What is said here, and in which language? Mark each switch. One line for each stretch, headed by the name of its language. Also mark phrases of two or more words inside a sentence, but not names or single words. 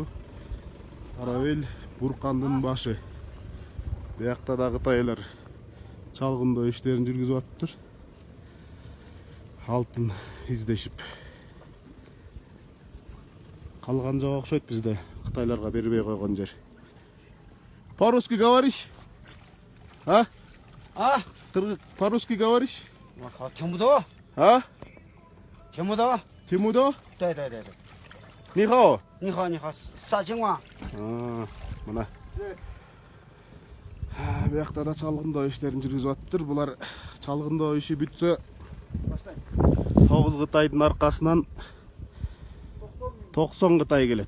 Kyrgyz: Арабел буркандын башы. Биякта да кытайлар чалгындоо иштерин жүргүзүп атыптыр. Алтын издешип. Калган жок окшойт бизде кытайларга бербей койгон жер.
Russian: По-русски говоришь? А? А? По-русски говоришь? Темудо? А? Темудо? Тимудо? Да.
Chinese: Нихао. Нихао. Сажиңа.
Kyrgyz: Мына. Биякта да чалгындоо иштерин жүргүзүп атыптыр. Булар чалгындоо иши бүтсө 9 кытайдын аркасынан 90 кытай келет.